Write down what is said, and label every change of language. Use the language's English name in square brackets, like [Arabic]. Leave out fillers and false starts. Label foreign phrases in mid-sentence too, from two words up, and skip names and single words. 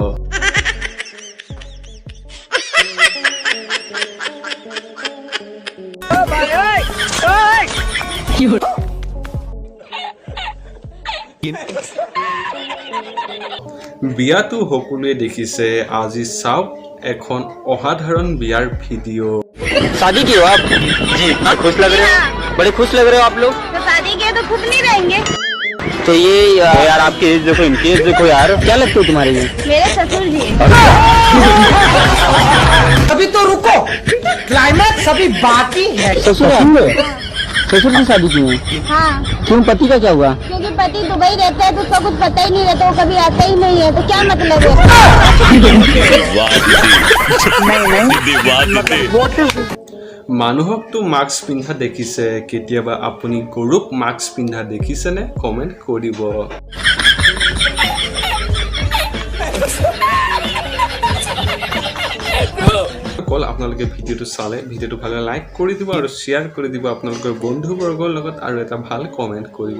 [Assamese] বিয়াটো সকলোৱে দেখিছে, আজি চাওক এখন অসাধাৰণ বিয়াৰ ভিডিঅ'। [Hindi] शादी की हो आप? जी, खुश लग रहे हो, बड़े खुश लग रहे हो आप लोग। तो शादी के तो खुश नहीं रहेंगे। तो ये यार आपकी एज देखो, इनकी एज देखो यार, क्या लगते हो तुम्हारे ये? मेरे ससुर जी। अभी तो रुको, क्लाइमैक्स अभी बाकी है। ससुर ससुर की शादी की है? हाँ, क्यों, पति का क्या हुआ? क्योंकि पति दुबई रहता है तो उसका कुछ पता ही नहीं रहता, वो कभी आता ही नहीं है, तो क्या मतलब है? [Assamese] মানুহকতো মাস্ক পিন্ধা দেখিছে, কেতিয়াবা আপুনি গৰুক মাস্ক পিন্ধা দেখিছেনে? কমেণ্ট কৰিব। আপোনালোকে ভিডিঅ'টো চালে ভিডিঅ'টো ভালে লাইক কৰি দিব আৰু শ্বেয়াৰ কৰি দিব আপোনালোকৰ বন্ধুবৰ্গৰ লগত, আৰু এটা ভাল কমেণ্ট কৰিব।